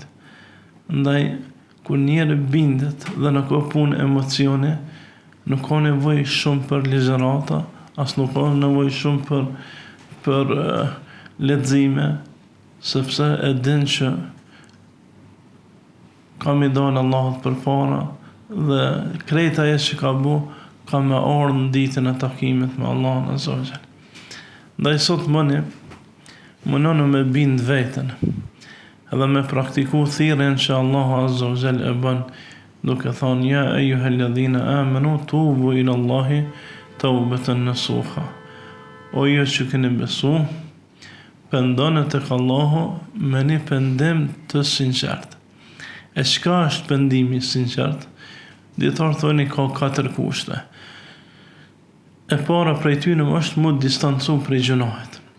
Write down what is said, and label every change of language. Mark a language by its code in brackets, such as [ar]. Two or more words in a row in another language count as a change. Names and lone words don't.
[sq] Ndaj kur njeri bindet dhe nuk ka punë emocioni, nuk ka nevojë shumë për ligjërata, as nuk ka nevojë shumë për lexime, sepse e din që ka mi dalë Allahut përpara dhe krejt ajo që ka bu, ka me ardhë në ditën e takimit me Allahun [ar] عز وجل. [sq] Ndaj sot mënonu me bind veten, edhe me praktiku thirrjen që Allahu [ar] عز وجل [sq] e bën, duke thonë [ar] يا أيها الذين آمنوا توبوا إلى الله توبة نصوحا. [sq] O ju që keni besu, pendoni tek Allahu me një pendim të sinqert. E çka është pendimi i sinqert? Dietar thoni ka 4 kushte. E para prej tyre është mu distancu prej gjunahet.